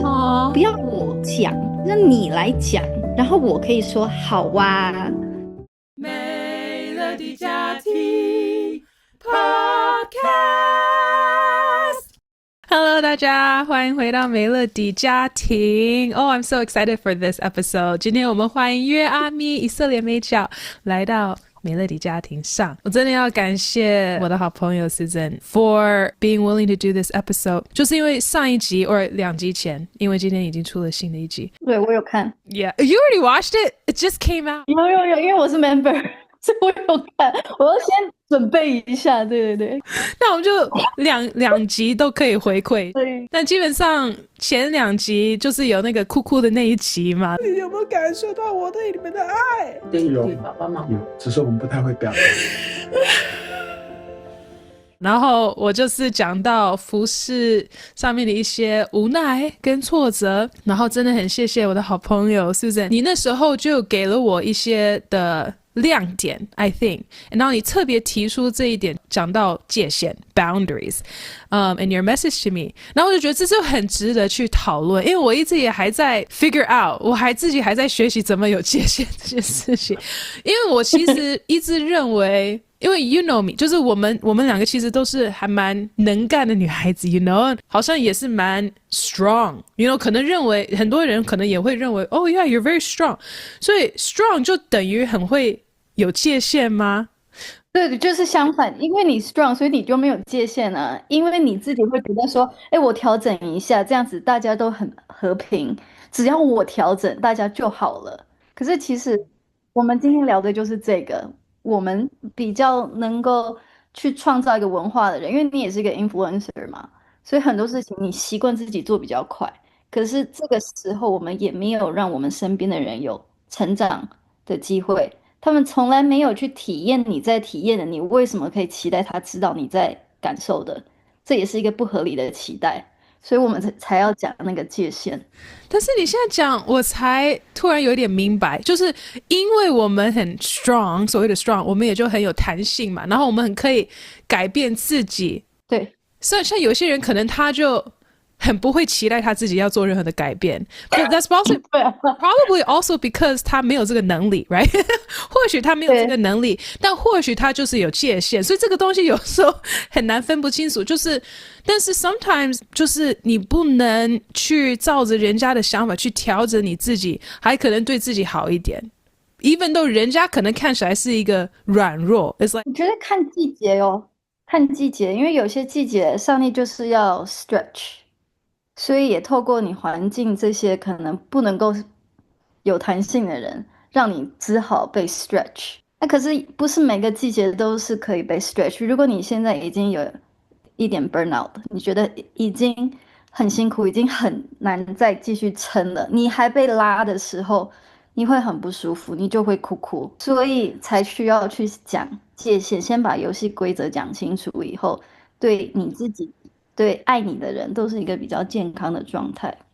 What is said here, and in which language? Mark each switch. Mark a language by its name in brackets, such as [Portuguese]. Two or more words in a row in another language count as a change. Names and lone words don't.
[Chinese] 不要我講，讓你來講，然後我可以說好啊。美樂蒂家庭 Podcast。Hello， 大家歡迎回到美樂蒂家庭。 [English] Oh, I'm so excited for this episode. [Chinese] 今天我們歡迎約阿咪、以色列美角來到美樂蒂家庭上。我真的要感謝我的好朋友 Susan [English] for being willing to do this episode. [Chinese] 就是因為上一集或2集前，因為今天已經出了新的一集。對，我有看。 [English] Yeah, you already watched it? It just came out. [Chinese] 有，因為我是 member， 所以我有看。我要先準備一下，對。那我們就兩集都可以回饋。对。但基本上前2集就是有那個哭哭的那一集嘛。你有沒有感受到我對你們的愛？有，爸爸媽媽有，只是我們不太會表達。然後我就是講到服事上面的一些無奈跟挫折，然後真的很謝謝我的好朋友 Susan， 你那時候就給了我一些的亮點 [English] I think， [Chinese] 然後你特別提出這一點，講到界限 [English] boundaries in your message to me， [Chinese] 然後我就覺得這是很值得去討論，因為我一直也還在 [English] figure out， [Chinese] 我自己還在學習怎麼有界限這件事情，因為我其實一直認為因為 [English] you know me， [Chinese] 就是我們兩個其實都是還蠻能幹的女孩子 [English] you know， [Chinese] 好像也是蠻 [English] strong you know， [Chinese] 可能認為很多人可能也會認為 [English] oh yeah you're very strong， [Chinese] 所以 strong 就等於很會有界限嗎？对，就是相反，因為你 strong， 所以你就沒有界限啊。因為你自己會覺得說，我調整一下，這樣子大家都很和平，只要我調整，大家就好了。可是其實我們今天聊的就是這個，我們比較能夠去創造一個文化的人，因為你也是一個 influencer 嘛，所以很多事情你習慣自己做比較快。可是這個時候，我們也沒有讓我們身邊的人有成長的機會。他們從來沒有去體驗你在體驗的，你為什麼可以期待他知道你在感受的？這也是一個不合理的期待，所以我們才要講那個界限。但是你現在講，我才突然有點明白，就是因為我們很 strong， 所謂的 strong， 我們也就很有彈性嘛，然後我們很可以改變自己。對，所以像有些人可能他就很不會期待他自己要做任何的改變 ， [English] But that's probably also because [Chinese] 他沒有這個能力 right 或許他沒有這個能力，但或許他就是有界限，所以這個東西有時候很難分不清楚，就是但是 sometimes 就是你不能去照着人家的想法去調整你自己，還可能對自己好一點 ， [English] even though [Chinese] 人家可能看起來是一個軟弱。 [English] It's like [Chinese] 我覺得看季節哦，看季節，因為有些季節上帝就是要 stretch，所以也透過你環境這些可能不能夠有彈性的人，讓你只好被 stretch。那可是不是每個季節都是可以被 stretch。如果你現在已經有一點 burnout， 你覺得已經很辛苦，已經很難再繼續撐了，你還被拉的時候，你會很不舒服，你就會哭，所以才需要去講界限，先把遊戲規則講清楚以後，對你自己對愛你的人都是一個比較健康的狀態。